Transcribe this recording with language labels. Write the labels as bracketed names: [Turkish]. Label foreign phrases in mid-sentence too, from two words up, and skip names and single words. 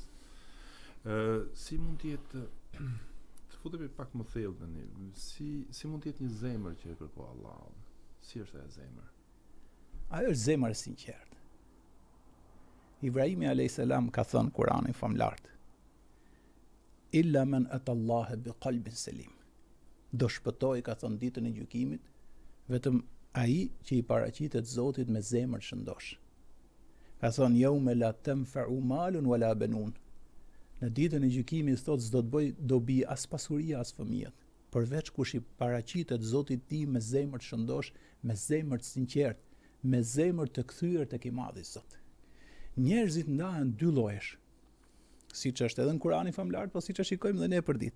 [Albanian] Si mund të jetë të futemi pak më thellë tani. Si mund të jetë një zemër që e kërkon Allahu? Si është ajo zemër? Ajo është zemër e sinqertë. Ibrahimi a.s. ka thënë Kur'anin famlart. [Arabic] إلا من أتى الله بقلب سليم. [Albanian] Do shpëtoj, ka thënë ditën e gjykimit, vetëm ai që i paraqitet Zotit me zemër shëndosh. Ka thonë [Arabic] يوم لا ينفع مال ولا بنون. [Albanian] Në ditën e gjykimit thotë s'do të bëj dobi as pasuria as fëmijët, përveç kush i paraqitet Zotit ti me zemër të shëndosh, me zemër të sinqert, me zemër të kthyer tek i Madhi Zot. Njerëzit ndahen dy llojesh. Siç është edhe në Kur'anin famlar, po siç e shikojmë edhe ne për ditë.